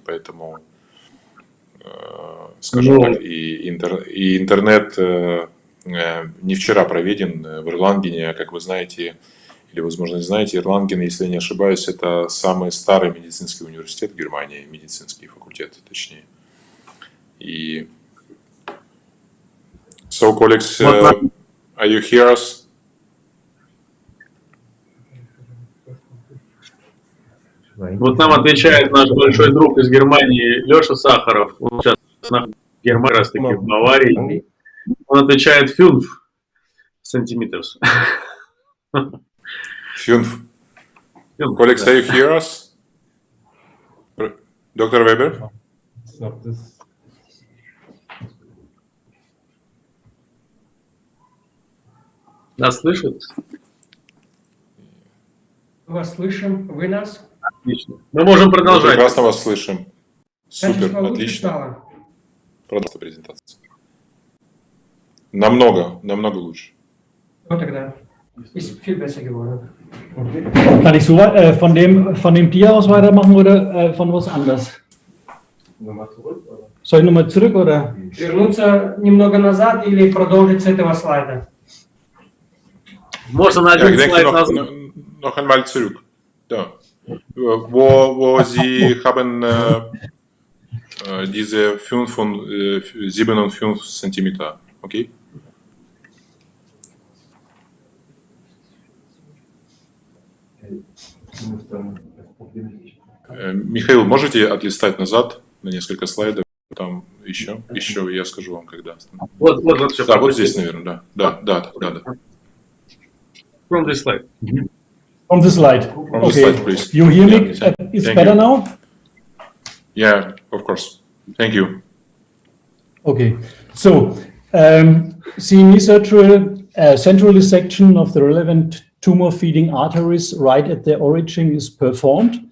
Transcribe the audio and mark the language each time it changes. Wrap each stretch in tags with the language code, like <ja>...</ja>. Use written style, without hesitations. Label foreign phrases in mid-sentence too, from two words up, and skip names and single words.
<ru>Поэтому, скажем так, и интернет не вчера проведен в Erlangen, как вы знаете, или, возможно, не знаете, Erlangen, если я не ошибаюсь, это самый старый медицинский университет Германии, медицинский факультет, точнее.</ru> <en>И so, colleagues, are you hear us?</en> <ru>Вот нам отвечает наш большой друг из Германии Леша Сахаров. Он сейчас в Германии, как раз таки в Баварии. Он отвечает 5 сантиметров. 5.</ru> <en>Colleagues, are you hear us? Dr. Weber?</en> <ru>Нас слышат? Вас слышим, вы нас? Отлично. Мы можем продолжать. Мы прекрасно вас слышим. Супер, Качество отлично. стало? Продолжайте презентацию. Намного лучше. Вот тогда.</ru> <de>Ist viel besser geworden. Kann ich so von dem Tier aus weitermachen oder von was anderes? Soll ich nochmal zurück oder?</de> <ru>Вернуться немного назад или продолжить с этого слайда? Можно на</ru> <de>Ja,</de> <ru>один</ru> <de>ich denke</de> <ru>слайд назад.</ru> <de>noch einmal zurück. Ja. Wo Sie haben diese 5 und 7 und 5 Zentimeter, okay?</de> <ru>Михаил, можете отлистать назад на несколько слайдов? Там еще я скажу вам, когда. Вот все. Да, вот здесь, наверное, да.</ru> <en>From this slide. From the slide. From the slide, please. You hear me? Yeah, It's thank better you. now? Yeah, of course. Thank you. Okay. So, CME surgery, central dissection of the relevant tumor feeding arteries right at their origin is performed.</en>